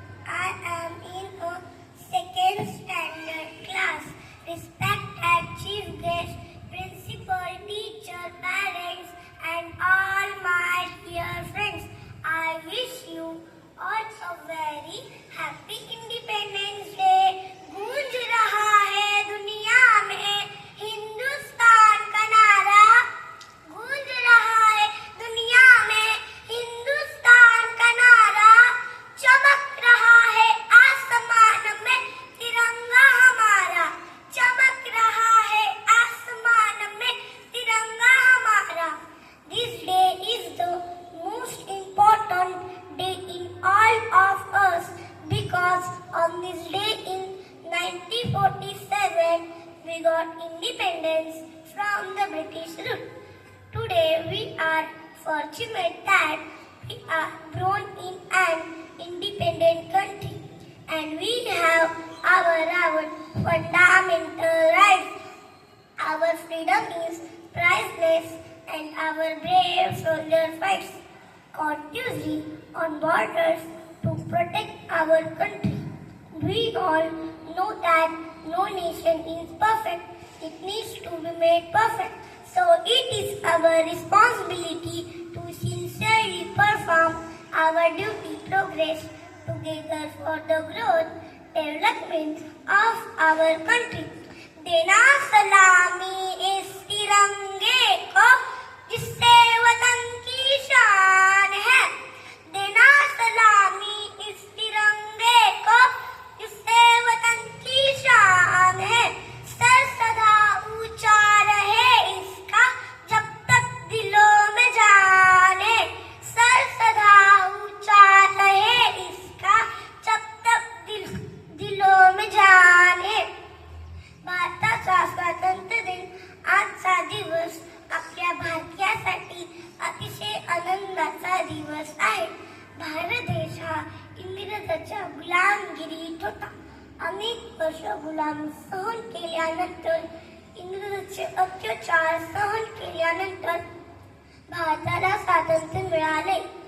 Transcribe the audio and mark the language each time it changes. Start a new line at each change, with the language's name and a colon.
English: I am in a second standard class. Respected chief guest, principal, teacher, parents, and all my dear friends. I wish you all a very happy Independence Day.
Hindi: गूंज रहा है दुनिया में हिंदुस्तान का नारा. गूंज रहा है दुनिया में हिंदुस्तान का नारा. चमक रहा है आसमान में तिरंगा हमारा. चमक रहा है आसमान में तिरंगा हमारा.
English: This day is the most important day in all of us because on this day in 1947 we got independence from the British rule. Today we are fortunate that we are born in an independent country and we have our fundamental rights. Our freedom is priceless and our brave soldiers fights continuously on borders to protect our country. We all know that no nation is perfect. It needs to be made perfect. So it is our responsibility to sincerely perform our duty progress together for the growth, development of our country.
Hindi: देना सलामी इस तिरंगे को जिससे वतन की शान है. देना सलामी इस तिरंगे को जिससे वतन की शान है. सर सदा ऊंचा रहे इसका जब तक दिलों में जान है. सर सदा ऊंचा रहे इसका जब तक दिलों में जान है.
Marathi: भारताचा स्वातंत्र्य दिन आजचा दिवस आपल्या भारतीयांसाठी अतिशय आनंदाचा दिवस आहे. भारत देश हा इंग्रजांच्या गुलामगिरीत होता. अनेक वर्ष गुलाम सहन केल्यानंतर इंग्रजांचे अत्याचार सहन केल्यानंतर भारताला स्वातंत्र्य मिळाले.